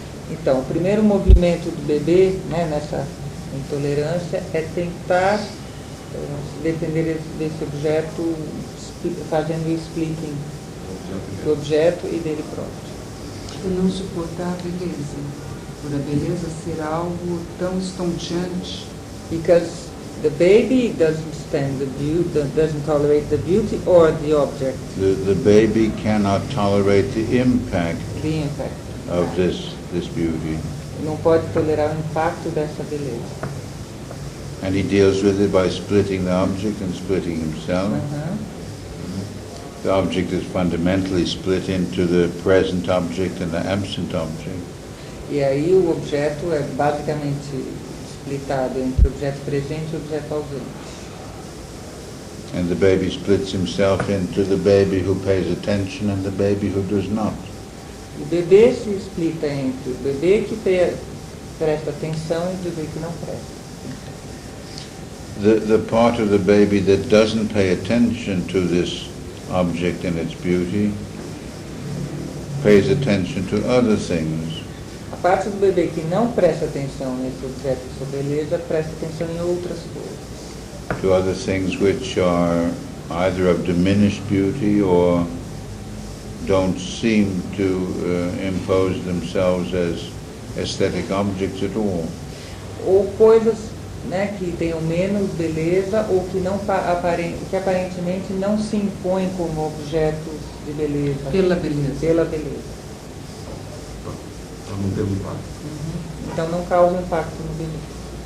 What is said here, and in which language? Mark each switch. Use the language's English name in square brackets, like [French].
[Portuguese] Então, o primeiro movimento do bebê, né, nessa intolerância é tentar se defender desse objeto fazendo o splitting do objeto e dele próprio. Por não suportar a beleza, por a beleza ser algo tão estonteante. [English] Because the baby doesn't stand the beauty, doesn't tolerate the beauty or the object. The baby cannot tolerate the impact The impact. of this beauty. [Portuguese] Não pode tolerar o impacto dessa beleza. [English] And he deals with it by splitting the object and splitting himself. The object is fundamentally split into the present object and the absent object. [Portuguese] E aí o objeto é basicamente splitado entre o objeto presente e o objeto ausente. [English] And the baby splits himself into the baby who pays attention and the baby who does not. [Portuguese] O bebê se explica entre o bebê que presta atenção e o bebê que não presta. [English] The part of the baby that doesn't pay attention to this object and its beauty pays attention to other things. [Portuguese] A parte do bebê que não presta atenção nesse objeto e sua beleza presta atenção em outras coisas. [English] to other things which are either of diminished beauty or don't seem to impose themselves as aesthetic objects at all. [Portuguese] Ou coisas, né, que tenham menos beleza ou que que aparentemente não se impõem como objetos de beleza. Pela beleza. Pela beleza. Para não ter um impacto. Então não causa impacto no beleza.